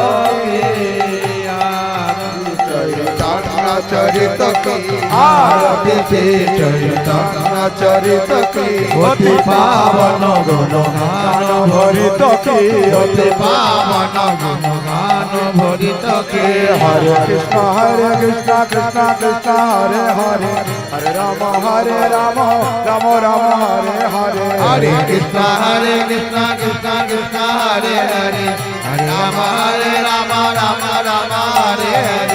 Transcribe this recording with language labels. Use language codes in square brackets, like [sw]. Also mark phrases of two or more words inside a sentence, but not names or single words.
[hi] चैतन्य चरित की आरती श्री चैतन्य चरित की अति पावन गुण गान भरित की अति पावन गुण गान भरित के [sa] हरे कृष्ण कृष्ण कृष्ण हरे हरे हरे राम राम राम हरे हरे हरे कृष्ण कृष्ण कृष्ण हरे हरे हरे राम राम राम हरे हरे